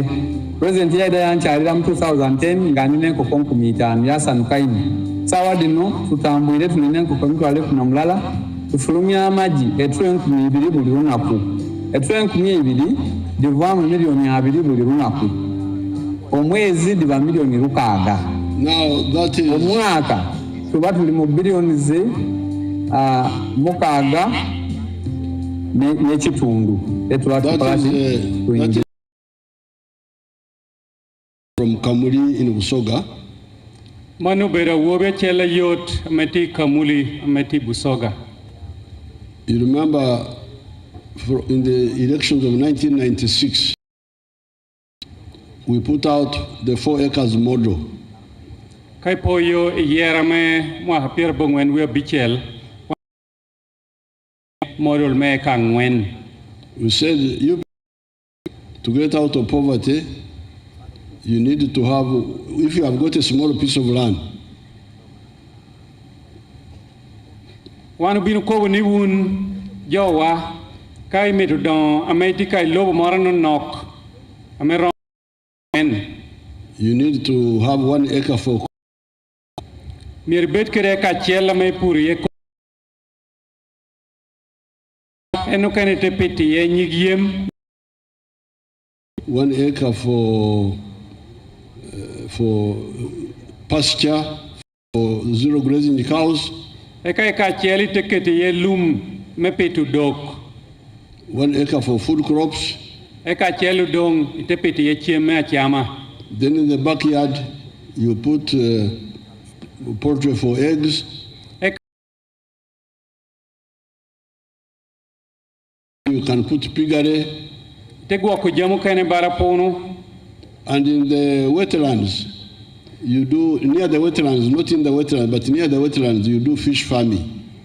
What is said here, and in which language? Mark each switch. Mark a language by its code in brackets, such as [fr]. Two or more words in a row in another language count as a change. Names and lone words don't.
[xog] president yaida yankyalira mu 2010 nga nina enkoko 5,000 yasanuka ino sawa dino tutambwire tulina enkoko 30 tufulumya amagi etwe 2,000 buli lunaku etwe 2,000 divaamu miliyoni 2 buli lunaku omwezi diba miliyoni 6 omwaka tuba tuli mu biliyoni ze 6 n'ekitundu [en] from Kamuli in Busoga. [laj] Manu bera wobe chela yot ameti Kamuli ameti Busoga. [en] You remember in the elections of 1996, we put out the 4 acres model. [laj] Kai poyo yerame mwa hapir bongwen we bichel model me kangwen. [en] We said to get out of poverty, you need to have, if you have got a small piece of land. [laj] Wanu binu ko ni wun jowa kai medu don ameti kai lobo morano nok amero. [en] You need to have 1 acre for. [laj] Mir bet kere ka chela me puri ye eno kanete peti ye nyigiem [en] 1 acre for pasture for zero grazing cows. [laj] Eka cheli teketi ye lum me petu dog. [en] 1 acre for food crops. [laj] Eka chelu dong itepeti ye chieme achama. [en] Then in the backyard you put poultry for eggs. You can put piggery. And in the wetlands, you do, near the wetlands, not in the wetlands, but near the wetlands, you do fish farming.